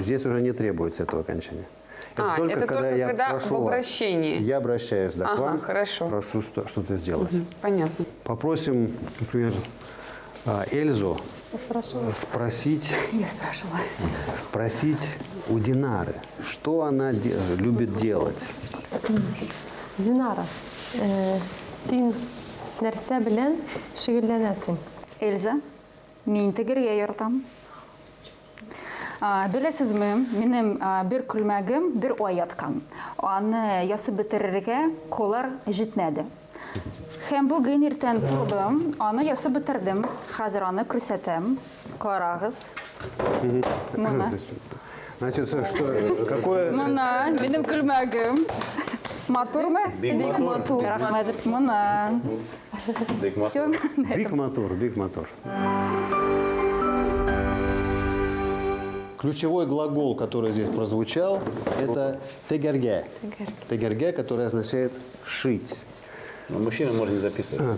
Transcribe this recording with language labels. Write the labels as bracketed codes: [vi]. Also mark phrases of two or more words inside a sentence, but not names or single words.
[ru] Здесь уже не требуется этого окончания. Это только когда я прошу в обращении. вас. Я обращаюсь к вам, хорошо. прошу что-то сделать. Понятно. Попросим, например, Эльзу спросить у Динары, что она любит делать. [tt] Динара, син нәрсә белән шөгыльләнәсең? Эльза, мин тегергә яратам. Беләсезме, минем бер күлмәгем, бер ай яткан. Аны ясап бетерергә колар җитмәде. Һәм бүген иртән тордым, аны ясап бетердем. Хәзер аны күрсәтәм. Карагыз. Моны. [ru] Значит, что, какое... [tt] Моны, минем күлмәгем. Матурмы? Биг мотор. Рахмет. Мона. Биг мотор. [ru] Все. [tt] Биг мотор, биг мотор. [ru] Ключевой глагол, который здесь прозвучал, это тегерге. Тегерге, который означает шить. Но мужчина может не записывать.